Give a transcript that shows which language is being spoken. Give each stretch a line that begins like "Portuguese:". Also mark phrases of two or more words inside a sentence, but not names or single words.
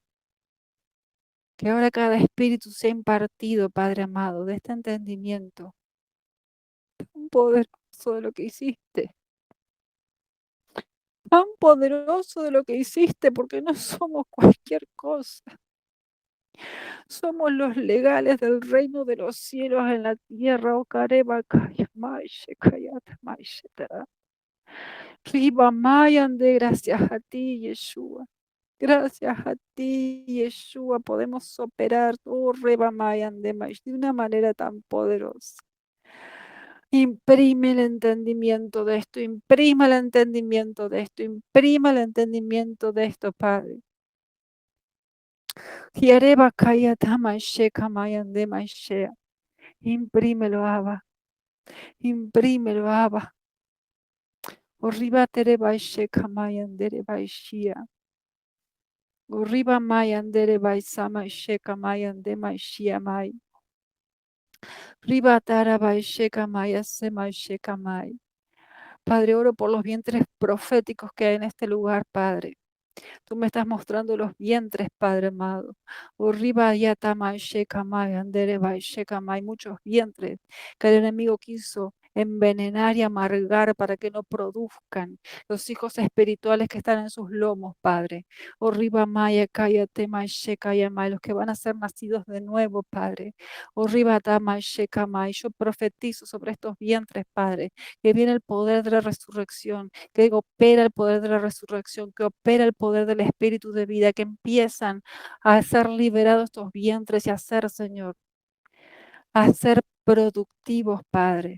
Spanish: Que ahora cada espíritu sea impartido, Padre amado, de este entendimiento tan poderoso de lo que hiciste. Tan poderoso de lo que hiciste, porque no somos cualquier cosa. Somos los legales del reino de los cielos en la tierra. Oh, Kareba, Kaya, Maishe, Kayata, Maishe, Tara. Riba Mayande, gracias a ti, Yeshua. Gracias a ti, Yeshua, podemos operar oh, Reba Mayande, de una manera tan poderosa. Imprime el entendimiento de esto, imprima el entendimiento de esto, imprima el entendimiento de esto, Padre. Yareba Kayata Maisheka Mayande Maishea. Imprímelo, Abba. Imprímelo, Abba. Orriba Tereba Isheka Mayandere Baishia. Uriba Mai Andere Baisama Sheka Mai Ande Mai Shia Mai. Riba Tara Bai Sheka Mai Asema Sheka Mai. Padre, oro por los vientres proféticos que hay en este lugar, Padre. Tú me estás mostrando los vientres, Padre amado. Urriba yatamai shekamai, anderebai shekamai, muchos vientres que el enemigo quiso envenenar y amargar para que no produzcan los hijos espirituales que están en sus lomos, Padre. Urriba maya kaya temai shekayamai, los que van a ser nacidos de nuevo, Padre. Urriba tamai shekamai, yo profetizo sobre estos vientres, Padre, que viene el poder de la resurrección, que opera el poder de la resurrección, que opera el poder del espíritu de vida, que empiezan a ser liberados estos vientres y a ser, Señor, a ser productivos, Padre.